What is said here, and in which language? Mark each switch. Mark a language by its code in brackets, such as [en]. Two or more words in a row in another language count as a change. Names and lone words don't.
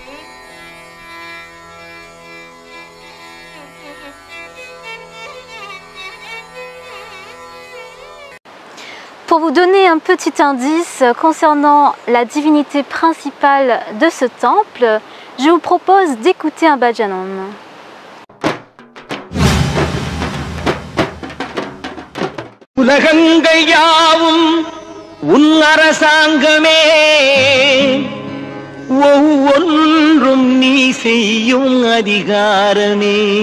[fr] Pour vous donner un petit indice concernant la divinité principale de ce temple, je vous propose d'écouter un bhajanam. [ta] உலகங்கள் யாவும் உன் அரசாங்கமே, ஒவ்வொன்றும் நீ செய்யும் அதிகாரமே.